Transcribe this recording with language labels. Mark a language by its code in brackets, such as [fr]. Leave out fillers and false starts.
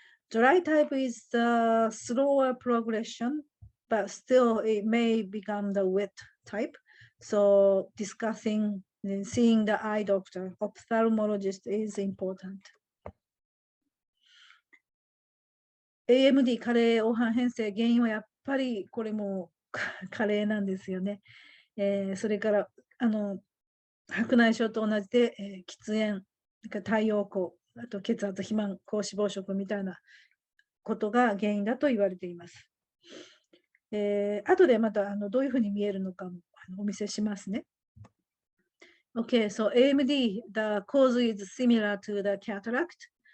[en] Dry type is the slower progression, but still it may become the wet type. So discussing and seeing the eye doctor, ophthalmologist is important. [ja] AMD 加齢黄斑変性、原因はやっぱりこれも加齢なんですよね。それから白内障と同じで、喫煙、太陽光、あと血圧、肥満、高脂肪食みたいなことが原因だと言われています。後でまたどういうふうに見えるのかもお見せしますね。 [en] Okay, so AMD, the cause is similar to the cataract.